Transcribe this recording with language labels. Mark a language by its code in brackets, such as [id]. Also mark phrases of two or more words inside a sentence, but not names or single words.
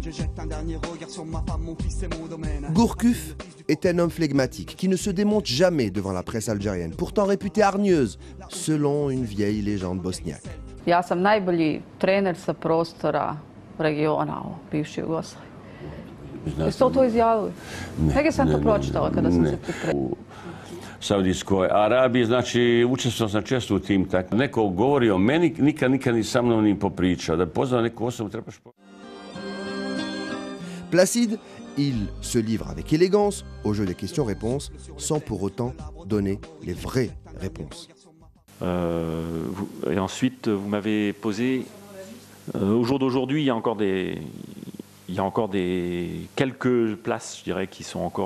[fr] Je jette un dernier regard sur ma femme, mon fils et mon domaine. Gourcuff est un homme flegmatique qui ne se démonte jamais devant la presse algérienne, pourtant réputée hargneuse, selon une vieille légende bosniaque. [bs] Ja sam najbolji trener sa prostora regiona u bivšoj Jugoslaviji. Jeste li to izjavili? Negdje sam to pročitala kada sam se pripremila. Saudijskoj Arabiji, znači učestvovao sam često u tim takvim. Neko govori o meni, nikad ni sa mnom ni popričao. Da pozvao neku osobu trebaš... [fr] Placide, il se livre avec élégance au jeu des questions-réponses, sans pour autant donner les vraies réponses. Et ensuite, vous m'avez posé... au jour d'aujourd'hui, il y a encore quelques places, je dirais, qui sont encore...